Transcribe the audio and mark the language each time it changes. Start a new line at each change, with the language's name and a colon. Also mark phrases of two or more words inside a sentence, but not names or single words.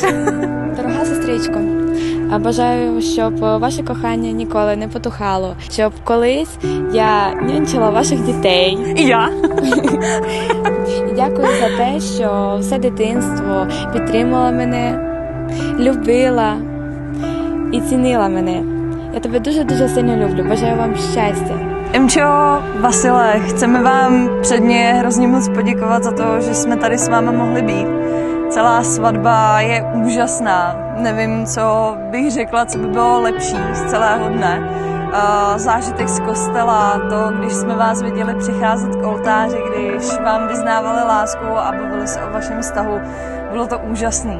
Ukrainian: Дорога сестричко, бажаю, щоб ваше кохання ніколи не потухало, щоб колись я нянчила ваших дітей. І я. І дякую за те, що все дитинство підтримала мене, любила і цінила мене. Я тебе дуже sильно люблю.
Slovak: Bажаю vám šťastie.
Czech: Emčo, Vasile, chceme vám předně hrozně moc poděkovat za to, že jsme tady s váma mohli být. Celá svatba je úžasná. Nevím, co bych řekla, co by bylo lepší z celého dne. Zážitek z kostela, to, když jsme vás viděli přicházet k oltáři, když vám vyznávali lásku a bavili se o vašem vztahu, bylo to úžasný.